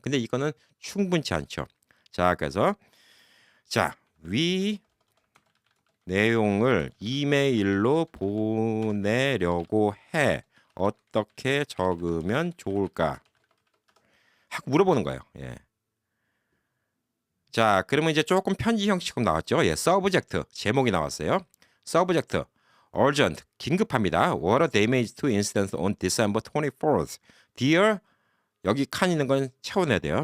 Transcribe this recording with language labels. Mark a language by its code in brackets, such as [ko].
[ko] 근데 이거는 충분치 않죠. 자, 그래서 자, 위 내용을 이메일로 보내려고 해. 어떻게 적으면 좋을까? 하고 물어보는 거예요. 예. 자, 그러면 이제 조금 편지 형식으로 나왔죠. 예, subject 제목이 나왔어요. [en] subject urgent [ko] 긴급합니다. [en] Water damage to incident on December 24th. [ko] Dear 여기 칸 있는 건 채워내야 돼요.